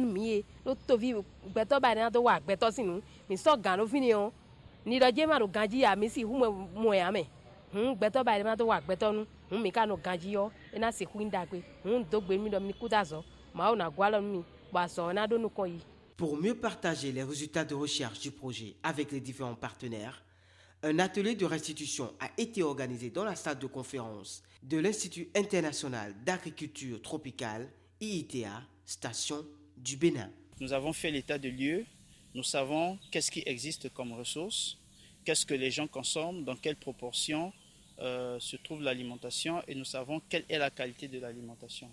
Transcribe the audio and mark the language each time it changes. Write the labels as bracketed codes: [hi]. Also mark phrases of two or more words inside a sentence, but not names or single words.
[fon] mi e lo tovi gbeto ba na do wa gbeto sinu mi so gan lo fini o ni do je ma do ganji ya mi si hu mo ya me gbeto ba na do wa gbeto nu mi ka no ganji yo e na se hu ndagbe do gbe mi do mi kudazo ma o na gwalo mi ba so na do nu kon yi. [fr] Pour mieux partager les résultats de recherche du projet avec les différents partenaires, Un atelier de restitution a été organisé dans la salle de conférence de l'Institut international d'agriculture tropicale, IITA, station du Bénin. Nous avons fait l'état de lieu, nous savons qu'est-ce qui existe comme ressources, qu'est-ce que les gens consomment, dans quelle proportion se trouve l'alimentation et nous savons quelle est la qualité de l'alimentation.